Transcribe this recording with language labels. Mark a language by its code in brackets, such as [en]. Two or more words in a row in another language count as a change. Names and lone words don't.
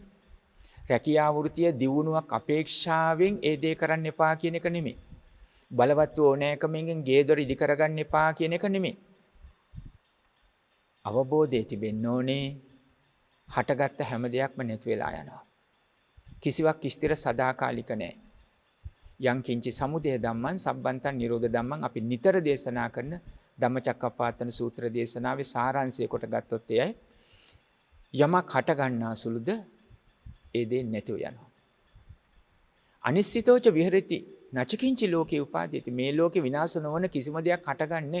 [si] රැකියාව වෘත්තිය දියුණුවක් අපේක්ෂාවෙන් ඒ දේ කරන්න එපා කියන එක නෙමෙයි. බලවත් වූ ඕනෑකමෙන් ගේ දොර ඉදි කරගන්න එපා කියන එක නෙමෙයි. අවබෝධය තිබෙන්න ඕනේ. හටගත්ත හැම දෙයක්ම නැති වෙලා යනවා. කිසිවක් ස්ථිර සදාකාලික නැහැ. [pi] යං කිංචි සමුදය ධම්මං සම්බන්තං නිරෝධ ධම්මං [si] අපි නිතර දේශනා කරන ධම්මචක්කප්පවත්තන සූත්‍ර දේශනාවේ සාරාංශය කොට ගත්තොත් එයයි යමක් හට ගන්නා සුළුද ඒ දේ නැතිව යනවා. [pi] අනිශ්චිතෝච විහෙරති නචකින්චි ලෝකේ උපාදීති. [si] මේ ලෝකේ විනාශ නොවන කිසිම දෙයක් හටගන්නේ.